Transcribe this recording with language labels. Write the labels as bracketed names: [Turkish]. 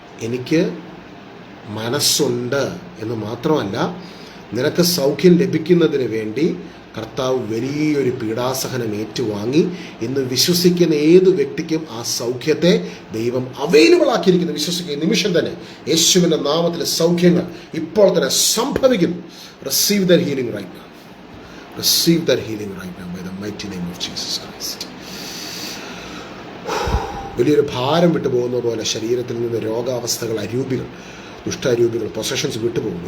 [Malayalam] എനിക്ക് മനസ്സുണ്ട് എന്ന് മാത്രമല്ല, നിനക്ക് സൗഖ്യം ലഭിക്കുന്നതിന് വേണ്ടി കർത്താവ് വലിയൊരു പീഡാസഹനം ഏറ്റുവാങ്ങി ഇന്ന് വിശ്വസിക്കുന്ന ഏത് വ്യക്തിക്കും ആ സൗഖ്യത്തെ ദൈവം അവൈലബിൾ ആക്കിയിരിക്കുന്നു. വിശ്വസിക്കുന്ന നിമിഷം തന്നെ യേശുവിൻ്റെ നാമത്തിലെ സൗഖ്യങ്ങൾ ഇപ്പോൾ തന്നെ സംഭവിക്കുന്നു. [English] Receive that healing right now. Receive that healing right now by the mighty name of Jesus Christ. [Malayalam] വലിയൊരു ഭാരം വിട്ടുപോകുന്ന പോലെ ശരീരത്തിൽ നിന്ന് രോഗാവസ്ഥകൾ, അരൂപികൾ, ദുഷ്ടാരൂപികൾ, പൊസഷൻസ് വിട്ടുപോകും.